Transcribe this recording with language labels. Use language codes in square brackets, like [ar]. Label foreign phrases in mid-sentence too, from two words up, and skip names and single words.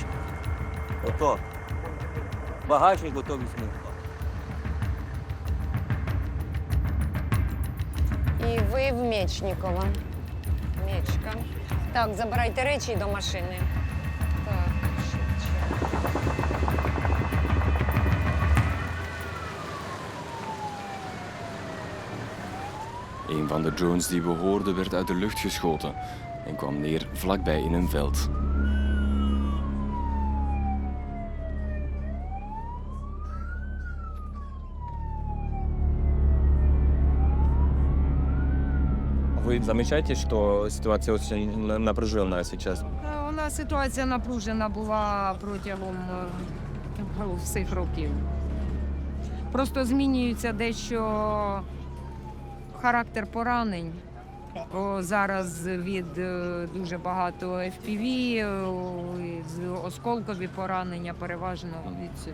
[uk] Ото. Багажник готовий візьмемо. І ви в Мечникова. Мечка. Так, забирайте речі до машини. Так, швидше. [nl] Een van de drones die we hoorden werd uit de lucht geschoten en kwam neer vlakbij in een veld. [ru] Вы замечаете, что ситуация очень напряженная сейчас? [uk] У нас ситуація напружена була протягом всіх років. Просто змінюється дещо характер поранень. Бо зараз від дуже багато FPV, осколкові поранення переважно від цього.